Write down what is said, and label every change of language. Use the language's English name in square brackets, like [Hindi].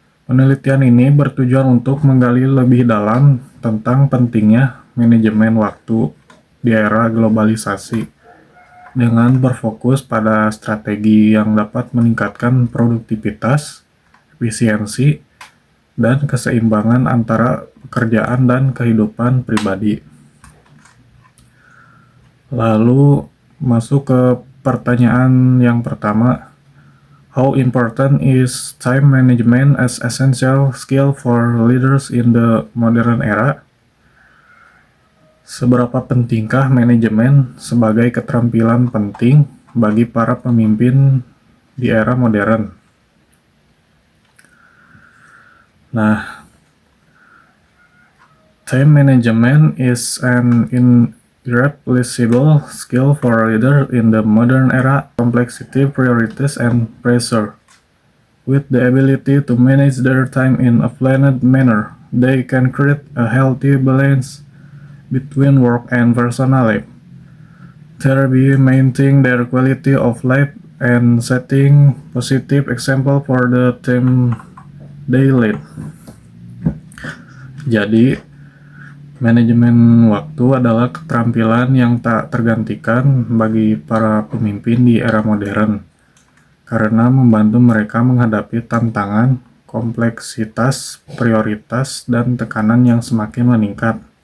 [Indonesian] Penelitian ini bertujuan untuk menggali lebih dalam tentang pentingnya manajemen waktu di era globalisasi dengan berfokus pada strategi yang dapat meningkatkan produktivitas, efisiensi, dan keseimbangan antara pekerjaan dan kehidupan pribadi. Lalu masuk ke pertanyaan yang pertama. [English] How important is time management as essential skill for leaders in the modern era? [Indonesian] Seberapa pentingkah manajemen sebagai keterampilan penting bagi para pemimpin di era modern? [English] Nah, time management is an irreplaceable skill for a leader in the modern era. Complexity, priorities, and pressure. With the ability to manage their time in a planned manner, they can create a healthy balance between work and personal life. Thereby maintaining their quality of life and setting positive example for the team they lead. [Indonesian] Jadi, manajemen waktu adalah keterampilan yang tak tergantikan bagi para pemimpin di era modern, karena membantu mereka menghadapi tantangan, kompleksitas, prioritas, dan tekanan yang semakin meningkat.